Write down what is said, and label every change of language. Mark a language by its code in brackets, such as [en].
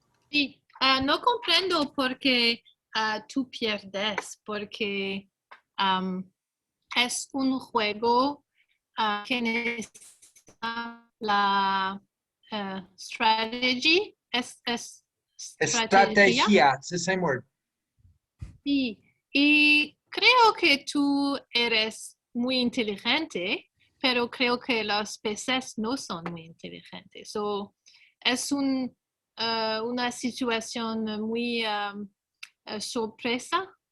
[es] Sí, no comprendo por qué tú pierdes, porque es un juego que necesita la strategy, es [en] Estrategia, it's the same word. [es] Sí, y creo que tú eres muy inteligente, pero creo que los peces no son muy inteligentes. So, es una situación muy sorpresa